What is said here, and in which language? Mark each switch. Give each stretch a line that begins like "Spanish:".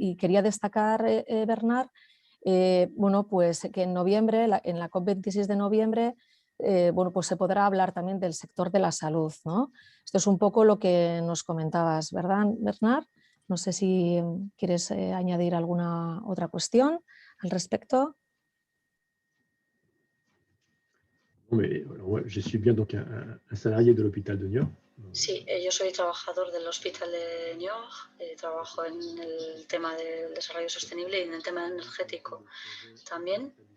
Spanish: Y quería destacar, Bernard, bueno, pues que en noviembre, en la COP26 de noviembre, bueno, pues se podrá hablar también del sector de la salud, ¿no? Esto es un poco lo que nos comentabas, ¿verdad, Bernard? No sé si quieres añadir alguna otra cuestión al respecto.
French: Je suis bien donc un salarié de l'hôpital de Niort.
Spanish: Sí, yo soy trabajador del Hospital de Niort, trabajo en el tema del desarrollo sostenible y en el tema energético también.